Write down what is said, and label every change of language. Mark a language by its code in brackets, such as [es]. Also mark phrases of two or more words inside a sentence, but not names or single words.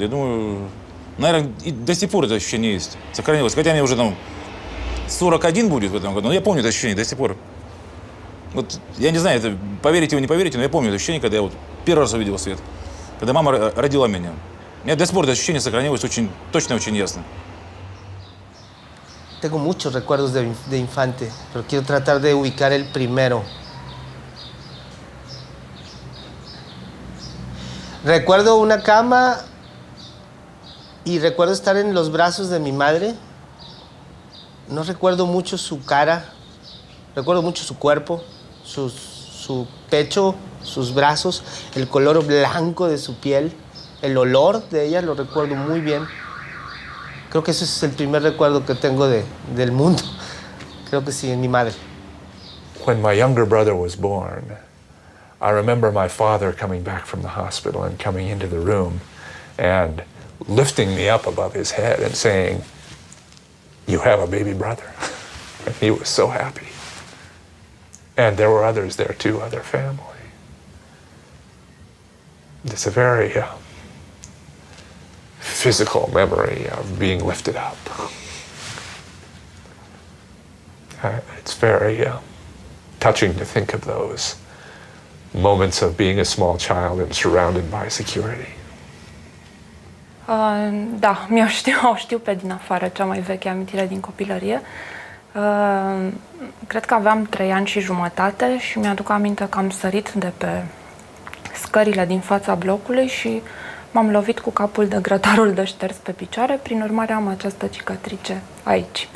[ru] Я думаю, наверное, и до сих пор это ощущение есть, сохранилось. Хотя мне уже там 41 будет в этом году, но я помню это ощущение до сих пор. Вот я не знаю, это поверите вы, не поверите, но я помню это ощущение, когда я вот первый раз увидел свет, когда мама родила меня. У меня до сих пор это ощущение сохранилось очень точно, очень ясно. [es] Tengo muchos recuerdos de infante, pero quiero tratar de ubicar el primero. Recuerdo una cama y recuerdo estar en los brazos de mi madre. No recuerdo mucho su cara, recuerdo mucho su cuerpo, su pecho, sus brazos, el color blanco de su piel, el olor de ella lo recuerdo muy bien. Creo que ese es el primer recuerdo que tengo del mundo. Creo que sí, en mi madre. [en] When my younger brother was born, I remember my father coming back from the hospital and coming into the room and lifting me up above his head and saying, "You have a baby brother." And he was so happy. And there were others there too, other family. It's a very physical memory of being lifted up. It's very touching to think of those moments of being a small child and surrounded by security. [ro] Da, o știu pe din afară, cea mai veche amintire din copilărie. Cred că aveam 3 ani și jumătate și mi-aduc aminte că am sărit de pe scările din fața blocului și m-am lovit cu capul de grătarul de șters pe picioare, prin urmare am această cicatrice aici.